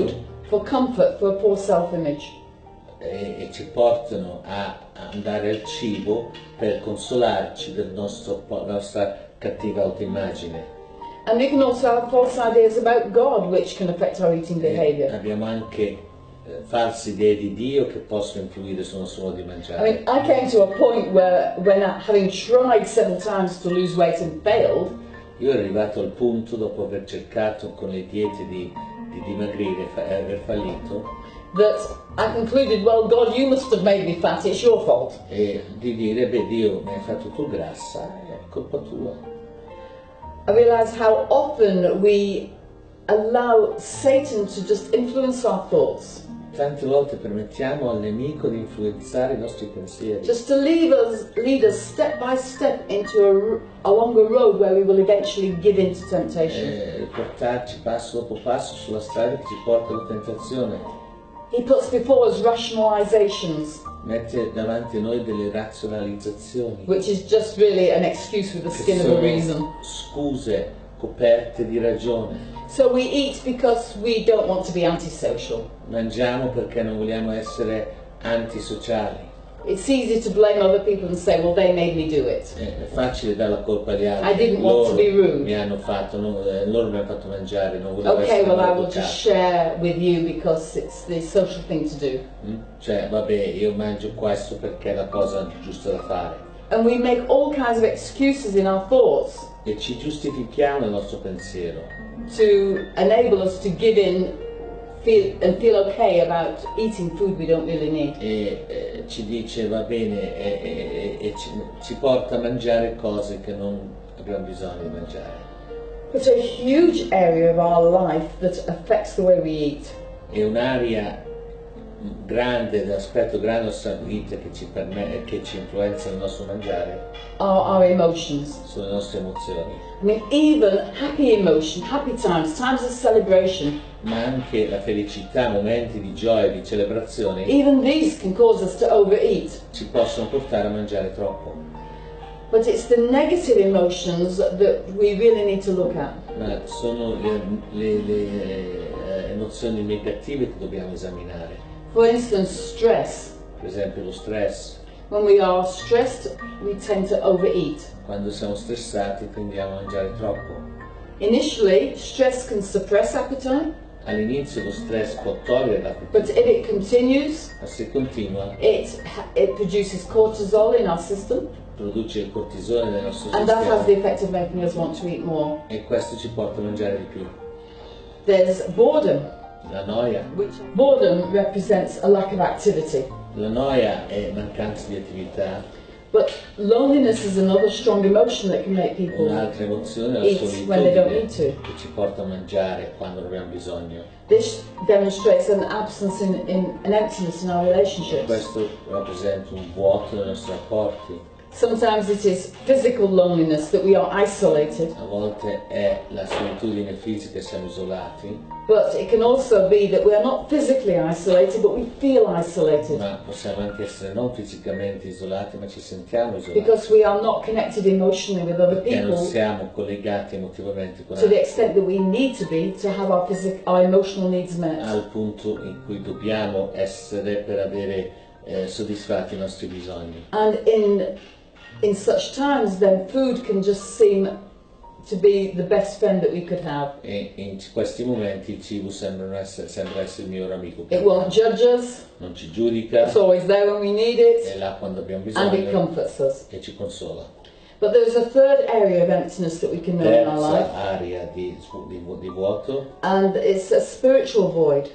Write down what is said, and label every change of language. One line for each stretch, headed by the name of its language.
English: food for comfort, for a poor self-image.
Italian: e ci portano a andare al cibo per consolarci della nostra cattiva autoimmagine.
English: And we can also have false ideas about God which can affect our eating behavior.
Italian: Abbiamo anche false idee di Dio che possono influire sul nostro modo di
English: I
Italian: mangiare.
English: mean, I came to a point where, when having tried several times to lose weight and failed,
Italian: Io ero arrivato al punto, dopo aver cercato con le diete di dimagrire e aver fallito,
English: that I concluded, well, God, you must have made me fat, it's your fault.
Italian: e di dire, beh Dio mi hai fatto tu grassa, è colpa tua.
English: I realized how often we allow Satan to just influence our thoughts,
Italian: Tante volte permettiamo al nemico di influenzare i nostri pensieri,
English: just to lead us step by step into along a road where we will eventually give in to temptation.
Italian: portarci passo dopo passo sulla strada che ci porta alla tentazione.
English: He puts before us rationalizations,
Italian: Mette davanti a noi delle razionalizzazioni,
English: which is just really an excuse with the
Italian: che
English: skin of a
Italian: sono
English: reason.
Italian: scuse coperte di ragione.
English: So we eat because we don't want to be antisocial.
Italian: Mangiamo perché non vogliamo essere antisociali.
English: It's easy to blame other people and say, well, they made me do it.
Italian: È facile dare la colpa agli altri.
English: I didn't want to be rude.
Italian: Mi hanno fatto, loro mi hanno fatto mangiare, non volevo
English: Okay,
Italian: essere
English: well, I will
Italian: maleducato.
English: just share with you because it's the social thing to do.
Italian: Cioè, vabbè, io mangio questo perché è la cosa giusta da fare.
English: And we make all kinds of excuses in our thoughts
Italian: E ci giustifichiamo nel nostro pensiero
English: to enable us to give in and feel okay about eating food we don't really need.
Italian: e ci dice va bene e ci porta a mangiare cose che non abbiamo bisogno di mangiare.
English: But a huge area of our life that affects the way we eat
Italian: È un'area grande, l'aspetto grande della nostra vita che ci influenza nel nostro mangiare
English: are our emotions.
Italian: sono le nostre emozioni,
English: I mean, even happy emotion, happy times, times of celebration,
Italian: ma anche la felicità, momenti di gioia, di celebrazione
English: even these can cause us to overeat.
Italian: ci possono portare a mangiare troppo.
English: But it's the negative emotions that we really need to look at.
Italian: Ma sono le emozioni negative che dobbiamo esaminare.
English: For instance, stress.
Italian: Per esempio lo stress.
English: When we are stressed, we tend to overeat.
Italian: Quando siamo stressati tendiamo a mangiare troppo.
English: Initially, stress can suppress appetite,
Italian: All'inizio lo stress può togliere
English: but
Italian: l'appetito,
English: if it continues,
Italian: ma se continua
English: it produces cortisol in our system,
Italian: produce il cortisone nel nostro
English: and that has the
Italian: sistema
English: effect of making us want to eat more.
Italian: e questo ci porta a mangiare di più.
English: There's boredom,
Italian: La noia.
English: which boredom represents a lack of activity.
Italian: La noia è mancanza di attività.
English: But loneliness is another strong emotion that can make people
Italian: Un'altra emozione è la
English: eat when they don't
Italian: solitudine
English: need to.
Italian: che ci porta a mangiare quando non abbiamo bisogno.
English: This demonstrates an absence an emptiness in our relationships.
Italian: Questo rappresenta un vuoto nei nostri rapporti.
English: Sometimes it is physical loneliness, that we are isolated,
Italian: A volte è la solitudine fisica e siamo isolati,
English: but it can also be that we are not physically isolated, but we feel isolated
Italian: ma possiamo anche essere non fisicamente isolati, ma ci sentiamo isolati.
English: because we are not connected emotionally with other
Italian: Perché non
English: people
Italian: siamo collegati emotivamente con
English: to the
Italian: altri,
English: extent that we need to be to have our emotional needs met.
Italian: al punto in cui dobbiamo essere per avere soddisfatti i nostri bisogni.
English: And in such times, then food can just seem to be the best friend that we could have.
Italian: E in questi momenti il cibo sembra essere il miglior amico.
English: It won't judge us,
Italian: Non ci giudica,
English: it's always there when we need
Italian: è
English: it,
Italian: là quando abbiamo
English: and it
Italian: bisogno
English: comforts us.
Italian: e ci consola.
English: But there's a third area of emptiness that we can know in our life,
Italian: Terza area di vuoto,
English: and it's a spiritual void.